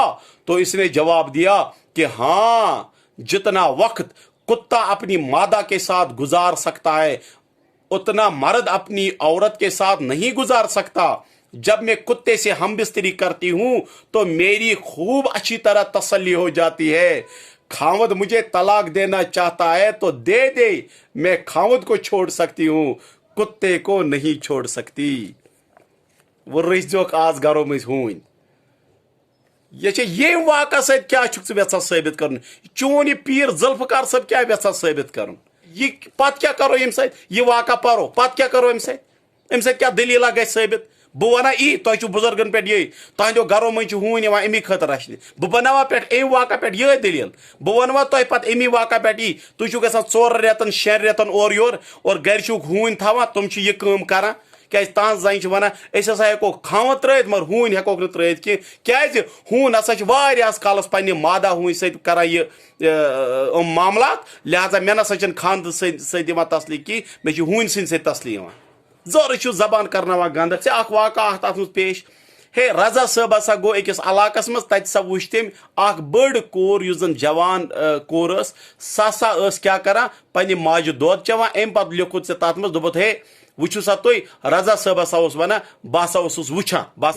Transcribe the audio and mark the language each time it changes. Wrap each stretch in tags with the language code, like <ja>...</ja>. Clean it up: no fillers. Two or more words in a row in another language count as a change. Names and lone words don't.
<ur>تو اس نے جواب دیا کہ ہاں جتنا وقت کتا اپنی مادہ کے ساتھ گزار سکتا ہے اتنا مرد اپنی عورت کے ساتھ نہیں گزار سکتا جب میں کتے سے ہم بستری کرتی ہوں تو میری خوب اچھی طرح تسلی ہو جاتی ہے خاوند مجھے طلاق دینا چاہتا ہے تو دے دے میں خاوند کو چھوڑ سکتی ہوں کتے کو نہیں چھوڑ سکتی</ur> <ks>وہ رئیس جو آز گھروں میں ہون یہ واقعہ سید کیا چھک ژٕ ثابت کرن چون یہ پیر ذوالفقار صاحب کیا یژھان ثابت کرن یہ پت کیا کرو ام سۭتۍ یہ واقعہ پرو پت کیا کرو ام سۭتۍ کیا دلیلہ گژھِ ثٲبت بہ ونان تۄہہِ چھُو بزرگن پہ یہ تہندیو گھرو من ہون یوان امی خاطر رچھنہِ بہ بناوا پہ ام واقعہ پہ یہ دلیل بہ ونوا تۄہہِ پتہٕ امی واقعہ پہ تُہۍ چھُو گژھان 4 رٮ۪تن 6 رٮ۪تن اور یور اور گھرِ چھُکھ ہوٗنۍ تھاوان تِم چھِ یہ کٲم کران کیازِ تہذ زنہِ چھِ ونان أسۍ ہسا ہٮ۪کو کھاوَن ترٲیِتھ مگر ہوٗنۍ ہٮ۪کوکھ نہٕ ترٲیِتھ کینٛہہ کیازِ ہوٗن ہسا چھِ واریاہس کالس پننہِ مادہ ہوٗنۍ سۭتۍ کران یہ معاملات لہذا مےٚ نسا چھنہٕ خاندٕ سۭتۍ یِوان تسلی کینٛہہ مےٚ چھِ ہوٗنۍ سٕنٛدۍ سۭتۍ تسلی یِوان زورٕ چھُ زبان کرناوان گنٛدٕ ژےٚ اکھ واقعہ تتھ منٛز پیش ہے رضا صٲب ہسا گوٚو أکِس علاقس منٛز تتہِ ہسا وٕچھ تٔمۍ اکھ بٔڑ کور یُس زن جوان کور ٲس سۄ ہسا ٲس کیاہ کران پننہِ ماجہِ دۄد چٮ۪وان امہِ پتہٕ لیوکھُت ژےٚ تتھ منٛز دوٚپُتھ ہے وٕچھو سا تُہۍ رضا صٲب ہسا اوس ونان بہٕ ہسا اوسُس وٕچھان</ks>